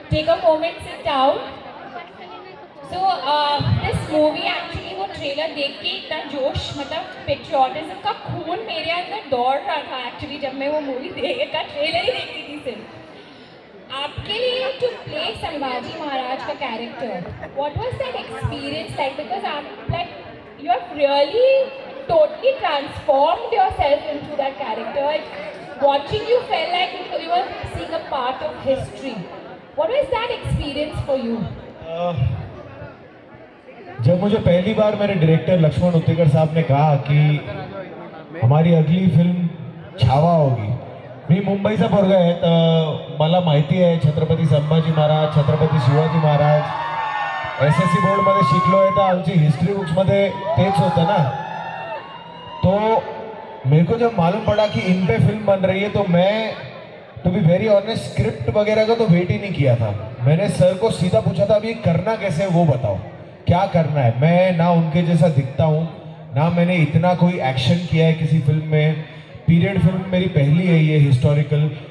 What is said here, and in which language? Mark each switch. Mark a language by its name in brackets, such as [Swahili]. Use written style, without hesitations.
[English] Take a moment, sit down. So this movie [Hindi] actually वो trailer देख के इतना जोश, मतलब पेट्रियोटिज्म का खून मेरे अंदर दौड़ रहा था एक्चुअली जब मैं वो मूवी का ट्रेलर ही देखती थी सिर्फ. आपके लिए टू प्ले संभाजी महाराज का character, [English] What was that experience like? [Hindi] Because आप like [English] you have really totally transformed yourself into that character. Watching you felt like you were seeing a part of history. What was that experience for you? [Hindi] जब मुझे पहली बार मेरे director Lakshman Uttekar साहब ने कहा कि हमारी अगली फिल्म छावा होगी. [Marathi] मी मुंबईचा पोरगा आहे तर मला माहिती आहे छत्रपती संभाजी महाराज, छत्रपती शिवाजी महाराज. SSC बोर्डमध्ये शिकलो आहे तर आमची हिस्ट्री बुक्समध्ये तेच होतं ना. [Hindi] तो मेरे को जब मालूम पड़ा कि इन पे फिल्म बन रही है तो मैं [English] to be very honest [Hindi] script वगैरह का तो वेट ही नहीं किया था. मैंने सर को सीधा पूछा था अभी करना कैसे है वो बताओ, क्या करना है. मैं ना उनके जैसा दिखता हूँ, ना मैंने इतना कोई एक्शन किया है किसी फिल्म में. पीरियड फिल्म मेरी पहली है ये हिस्टोरिकल.